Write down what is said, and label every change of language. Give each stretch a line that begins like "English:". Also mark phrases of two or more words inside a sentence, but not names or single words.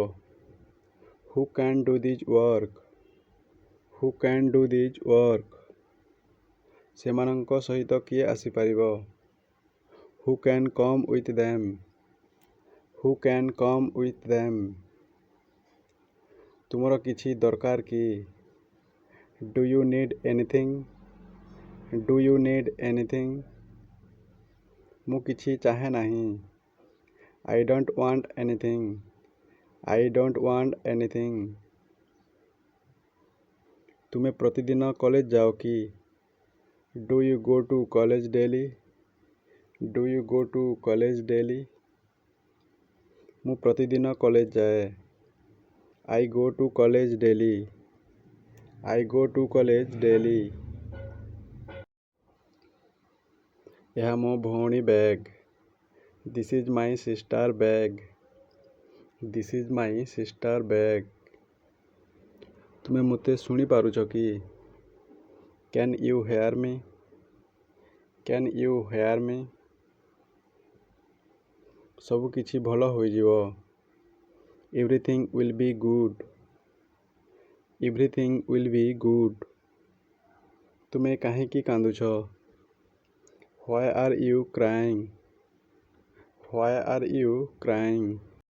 English: Who can do this work? Who can do this work?
Odia: ସେମାନଙ୍କ ସହିତ କିଏ ଆସିପାରିବ?
English: Who can come with them? Who can come with them?
Odia: ତୁମର କିଛି ଦରକାର କି?
English: Do you need anything? Do you need anything?
Odia: ମୁଁ କିଛି ଚାହେଁ ନାହିଁ।
English: I don't want anything. I don't want anything.
Odia: ତୁମେ ପ୍ରତିଦିନ କଲେଜ ଯାଅ କି?
English: Do you go to college daily? Do you go to college daily?
Odia: ମୁଁ ପ୍ରତିଦିନ କଲେଜ ଯାଏ।
English: I go to college daily. I go to college daily.
Odia: ଏହା ମୋ ଭଉଣୀ ବ୍ୟାଗ୍।
English: This is my sister bag. This is my sister bag.
Odia: ତୁମେ ମୋତେ ଶୁଣିପାରୁଛ କି?
English: Can you hear me? Can you hear me?
Odia: ସବୁ କିଛି ଭଲ ହୋଇଯିବ।
English: Everything will be good. Everything will be good.
Odia: ତୁମେ କାହିଁକି କାନ୍ଦୁଛ?
English: Why are you crying? Why are you crying?